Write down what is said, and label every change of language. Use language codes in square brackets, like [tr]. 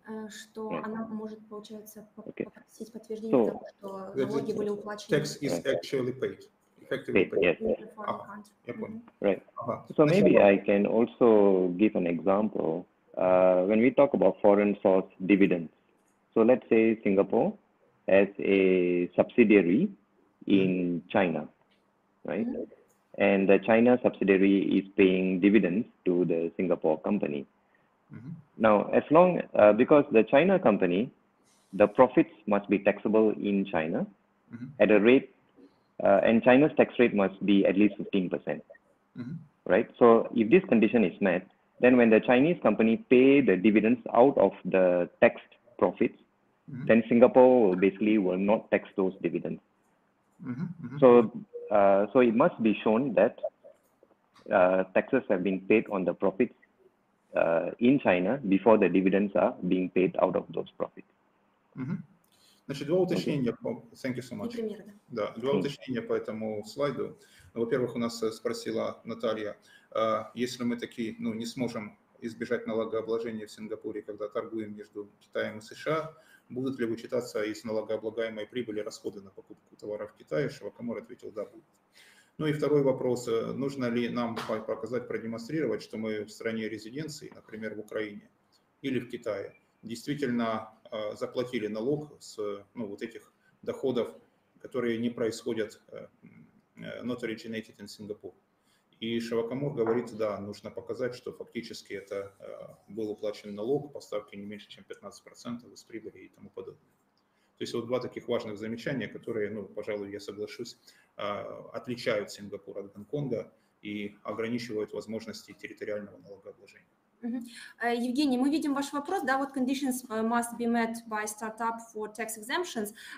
[ru] Что она может, получается, попросить подтверждение того, что налоги были уплачены. [en] Tax is actually paid. Effectively paid. Yes. In the foreign country. Right. So maybe I can also give an example. When we talk about foreign source dividends, so let's say Singapore has a subsidiary in China, right? And the China subsidiary is paying dividends to the Singapore company. Now, as long, because the China company, the profits must be taxable in China at a rate, and China's tax rate must be at least 15%, right? So if this condition is met, then when the Chinese company pay the dividends out of the taxed profits, then Singapore basically will not tax those dividends. So it must be shown that taxes have been paid on the profits in China before the dividends are being paid out of those profits. [ru] Значит, два уточнения. [en] Thank you so much. [ru] Да, два уточнения по этому слайду. Во-первых, у нас спросила Наталья, если мы таки не сможем избежать налогообложения в Сингапуре, когда торгуем между Китаем и США, будут ли вычитаться из налогооблагаемой прибыли расходы на покупку товаров в Китае? Шивакумар ответил, да, будут. Ну и второй вопрос, нужно ли нам показать, продемонстрировать, что мы в стране резиденции, например, в Украине или в Китае, действительно заплатили налог с вот этих доходов, которые не происходят, [en] not originated in Singapore. [ru] И Шивакумар говорит, да, нужно показать, что фактически это был уплачен налог по ставке не меньше, чем 15% из прибыли и тому подобное. То есть вот два таких важных замечания, которые, пожалуй, я соглашусь, отличают Сингапур от Гонконга и ограничивают возможности территориального налогообложения. Евгений, мы видим ваш вопрос, да, вот [en] conditions must be met by startup for tax exemptions.